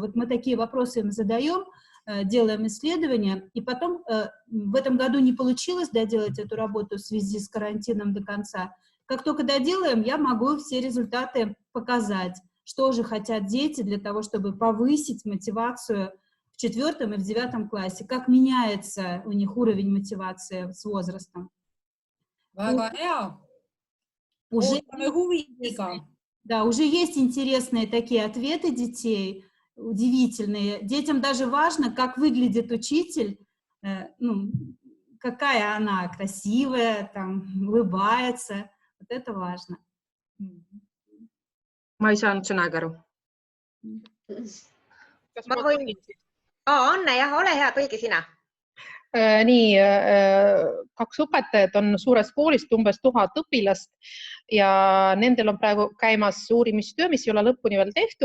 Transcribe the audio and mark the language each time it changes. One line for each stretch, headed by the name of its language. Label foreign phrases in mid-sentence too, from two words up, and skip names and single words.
Russian: Вот мы такие вопросы им задаем, делаем исследования, и потом в этом году не получилось доделать эту работу в связи с карантином до конца. Как только доделаем, я могу все результаты показать, что же хотят дети для того, чтобы повысить мотивацию в 4 и в 9 классе, как меняется у них уровень мотивации с возрастом.
Estonian: Väga hea.
Russian: Уже
Estonian: Ootame huviga.
Russian: Да, уже есть интересные такие ответы детей, удивительные. Детям даже важно, как выглядит учитель, ну, какая она красивая, там, улыбается. Вот это важно.
Estonian: Ma ei saanud sõnaga aru. Ma võin... Anne, jah, ole hea, tõlgi sina. Nii, 2 õpetajat on suures koolist umbes 1000 õpilast ja nendel on praegu käimas uurimistöö, mis ei ole lõpuni veel tehtud.